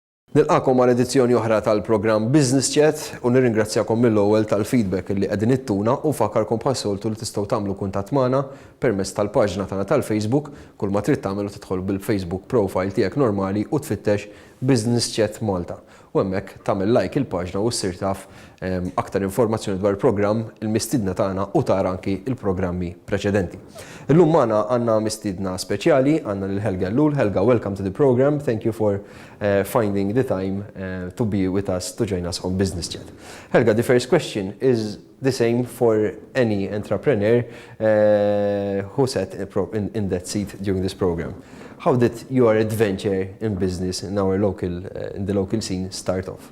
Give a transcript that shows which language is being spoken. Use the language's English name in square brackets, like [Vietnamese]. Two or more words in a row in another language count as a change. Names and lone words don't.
[Maltese] Nilqakom għal edizzjoni oħra tal-programm Business Chat u nirringrazzjakom mill-ewwel tal-feedback li qegħdin ittuna u fakkarkom bħas-soltu li tistgħu tagħmlu kuntatt magħna permezz tal-paġna tagħna tal-Facebook, kull ma trid tagħmel u tidħol bil- [English] Facebook profile [Maltese] tiegħek normali u tfittex Business Chat Malta. U hemmhekk tagħmel like il-paġna u ssir taf aktar informazzjoni dwar il-programm, il-mistiedna tagħna u tara anki il-programmi preċedenti. Illum magħna għandna mistiedna speċjali, għandna lil Helga Ellul. [English] Helga, welcome to the program. Thank you for finding the time to be with us, to join us on Business Chat. Helga, the first question is the same for any entrepreneur who sat in that seat during this program. How did your adventure in business in our in the local scene start off?